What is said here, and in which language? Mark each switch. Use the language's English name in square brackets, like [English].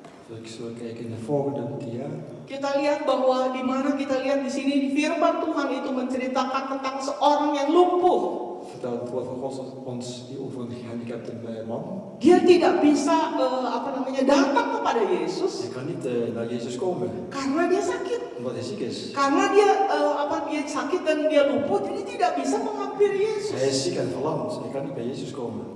[Dutch] Zullen we kijken in de volgende dia. [Indonesian] kita lihat bahwa di mana kita lihat di sini di firman Tuhan itu menceritakan tentang seorang yang lumpuh. [Dutch] Vertelt het woord van God ons over een gehandicapte man. [Indonesian] Dia tidak bisa datang kepada Yesus [Dutch] Hij kan niet naar Jezus komen, [Indonesian] karena dia sakit. [Dutch] omdat hij ziek is. [Indonesian] Karena dia sakit dan dia lumpuh, jadi tidak bisa menghampiri Yesus. [Dutch] Hij is ziek en verlamd, hij kan niet bij Jezus komen.